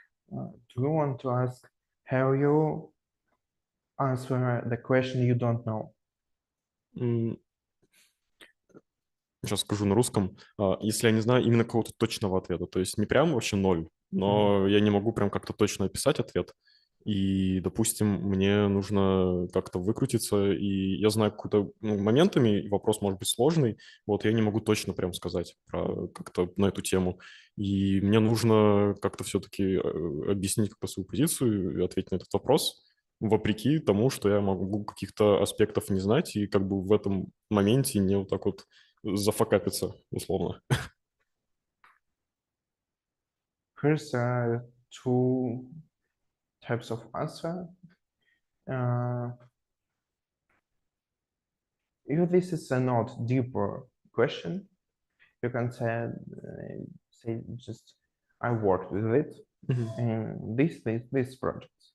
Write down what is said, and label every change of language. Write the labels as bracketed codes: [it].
[en] Do you want to ask how you answer the question you don't know? [ru] Сейчас скажу на русском. Если я не знаю именно какого-то точного ответа, то есть не прям вообще ноль, но я не могу прям как-то точно описать ответ. И, допустим, мне нужно как-то выкрутиться, и я знаю какую-то моментами, вопрос может быть сложный, вот я не могу точно прям сказать как-то на эту тему. И мне нужно как-то все-таки объяснить как-то свою позицию и ответить на этот вопрос, вопреки тому, что я могу каких-то аспектов не знать, и как бы в этом моменте не вот так вот зафакапиться, условно. [en] First, two types of answer. If this is a not deeper question, you can say just I worked with it in this project.